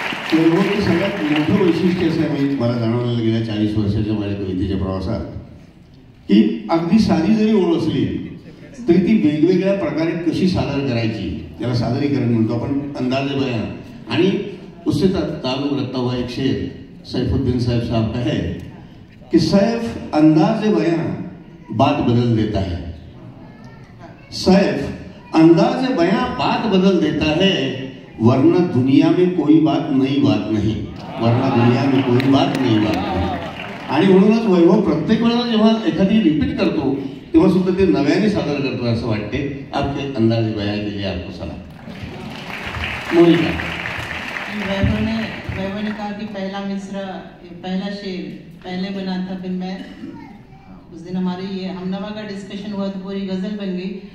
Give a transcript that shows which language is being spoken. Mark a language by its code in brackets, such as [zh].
[mr] केळवणचं सगळ्यात मोठं वैशिष्ट्य असं आहे, मला जाणवलेलं गेल्या 40 वर्षाच्या माझ्या कवितेच्या प्रवासात, की अगदी साधी जरी ओळ असली तरी ती वेगवेगळ्या प्रकारे कशी सादर करायची, त्याला सादरीकरण म्हणतो आपण, अंदाजे बयान। आणि [hi] उससे ताल्लुक रखता हुआ एक शेर सैफुद्दीन साहब का है कि सैफ अंदाज़े बयां बात बदल देता है। सैफ अंदाज़े बयां बात बदल देता है, वरना दुनिया में कोई बात नई बात नहीं, वरना दुनिया में कोई बात नई बात नहीं। [mr] आणि म्हणूनच वैभव प्रत्येक वेळेला जेव्हा एखादी रिपीट करतो तेव्हा सुद्धा ते नव्याने सादर करतो असं वाटते। [hi] आपके अंदाजे बयां के लिए आपको सलाम। मोनिका, वैभव ने कहा कि पहला मिसरा, पहला शेर पहले बना था, फिर मैं उस दिन हमारी ये हमनवा का डिस्कशन हुआ तो पूरी गजल बन गई।